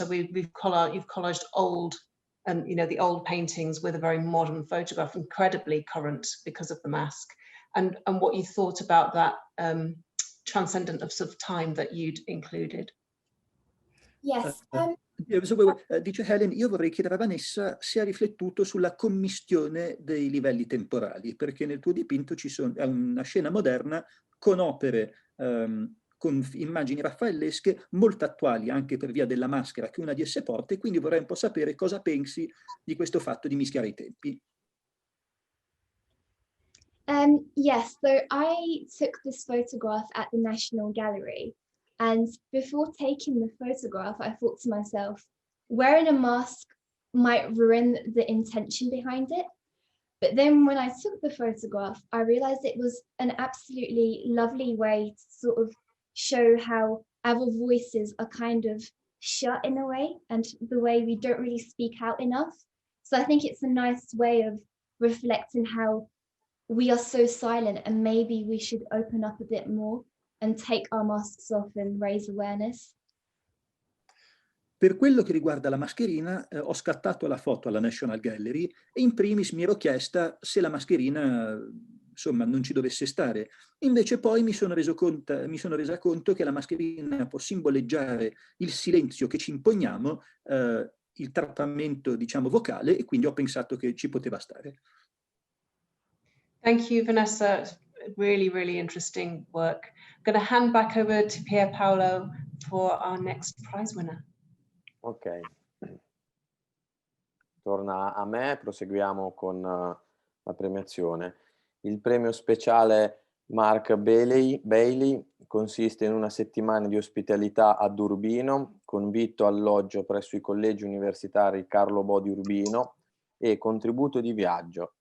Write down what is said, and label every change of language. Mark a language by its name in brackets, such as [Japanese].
[English] So you've collaged old, the old paintings with a very modern photograph, incredibly current because of the mask, and what you thought about that transcendent of sort of time that you'd included. Yes. [Italian] Dice Helen, io vorrei chiedere a Vanessa se ha riflettuto sulla commistione dei livelli temporali, perché nel tuo dipinto è una scena moderna con opere, con immagini raffaellesche molto attuali anche per via della maschera che una di esse porta, e quindi vorrei un po' sapere cosa pensi di questo fatto di mischiare i tempi. [English] Yes, so I took this photograph at the National Gallery. And before taking the photograph, I thought to myself, wearing a mask might ruin the intention behind it. But then when I took the photograph, I realized it was an absolutely lovely way to sort of show how our voices are kind of shut in a way, and the way we don't really speak out enough. So I think it's a nice way of reflecting how we are so silent, and maybe we should open up a bit more and take our masks off and raise awareness. [Italian] Per quello che riguarda la mascherina, ho scattato la foto alla National Gallery e in primis mi ero chiesta se la mascherina, insomma, non ci dovesse stare. Invece poi mi sono resa conto che la mascherina può simboleggiare il silenzio che ci imponiamo, il trattamento, diciamo, vocale, e quindi ho pensato che ci poteva stare. [English] Thank you, Vanessa. Really, really interesting work. I'm going to hand back over to Pier Paolo for our next prize winner. Ok. [Italian] Torna a me, proseguiamo con la premiazione. Il premio speciale Mark Bailey consiste in una settimana di ospitalità ad Urbino, con vitto alloggio presso i collegi universitari Carlo Bo di Urbino e contributo di viaggio.